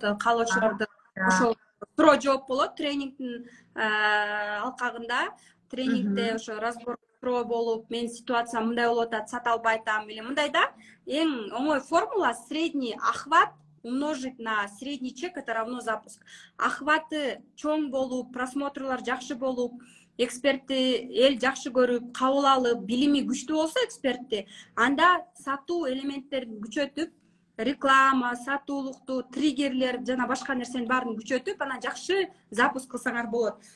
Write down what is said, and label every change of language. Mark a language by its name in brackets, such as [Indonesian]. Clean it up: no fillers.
[Kyrgyz] Каалоочуларды ошол суроо жооп болот тренингдин алкагында. Тренингде ошо разбор суроо болуп, менин ситуациям мындай болуп атат, сата албай атам или мындай да. Эң оңой [Russian] формула средний охват умножить на средний чек, это равно запуск. [Kyrgyz] Охваты чоң болуп, просмотрлар жакшы болуп, экспертти эл жакшы көрүп, кабыл алып, билими күчтүү болсо экспертти, анда сатуу элементтерин күчөтүп, реклама, сатуулукту, триггерлер жана башка нерсенин баарын күчөтүп, анан жакшы запуск кылсаңар болот.